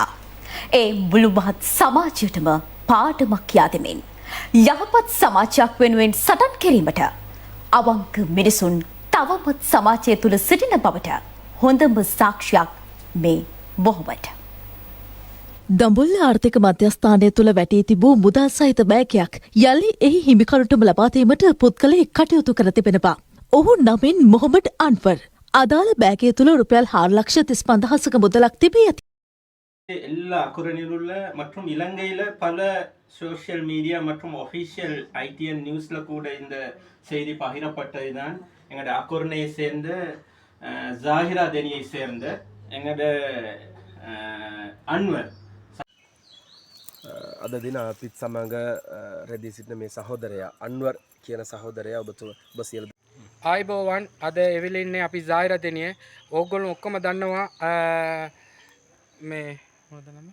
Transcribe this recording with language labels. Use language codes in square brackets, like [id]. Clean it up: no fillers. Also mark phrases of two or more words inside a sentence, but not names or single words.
[si] ඒ මුළු මහත් සමාජයටම පාඩමක් කියා දෙමින් යහපත් සමාජයක් වෙනුවෙන් සටන් කිරීමට අවංක මිනිසුන් තවමත් සමාජය තුළ සිටින බවට හොඳම සාක්ෂියක් මේ මොහොමඩ්. දඹුල්ල ආර්ථික මධ්‍යස්ථානය තුළ වැටී තිබූ මුදල් සහිත බෑගයක් යළි එහි හිමිකරුටම ලබා දීමට පුද්ගලයෙක් කටයුතු කර තිබෙනවා. ඔහු නමින් මොහොමඩ් අන්වර්. අදාළ බෑගය තුළ රුපියල් 4,35,000ක මුදලක් තිබී ඇති. [ta] எல்லா அக்குரனில் உள்ள மற்றும் இலங்கையில் பல [en] social media [ta] மற்றும் ஒஃபிஷியல் ஐடிஎன் நியூஸில் கூட இந்த செய்தி பகிரப்பட்டது தான் எங்களோட அக்குரனையை சேர்ந்த ஜாகிரா தெனியை சேர்ந்த எங்களோட අන්වර් [si] අද දින අපිත් සමඟ රැඳී සිටින මේ සහෝදරයා අන්වර් කියන සහෝදරයා ඔබ සියලු ආයිබෝවන් අද එවිල ඉන්නේ අපි ජාහිරා දෙනිය. ඕගොල්ලෝ ඔක්කොම දන්නවා මේ මොකද නම?